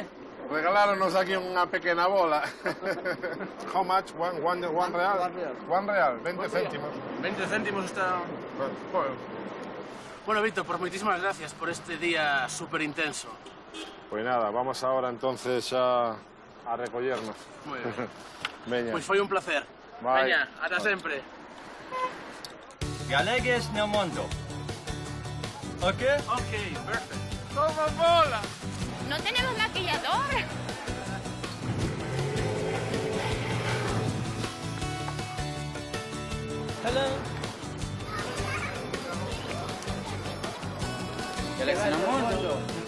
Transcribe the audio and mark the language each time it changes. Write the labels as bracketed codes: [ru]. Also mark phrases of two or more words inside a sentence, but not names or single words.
[gl] Regaláronos aquí unha pequena bola. [en] How much? One real? One real, 20 céntimos. [es] 20 céntimos está... Bueno, Víctor, pues muchísimas gracias por este día súper intenso. Pues nada, vamos ahora entonces a recollernos. Muy bien. [gl] Veña. Pues foi un placer. Bye. Veña, ata sempre. Galegues no mundo. Ok? Ok, perfecto. [es] ¡Toma bola! No tenemos maquillador. Hello. [gl] Galaxy no mundo.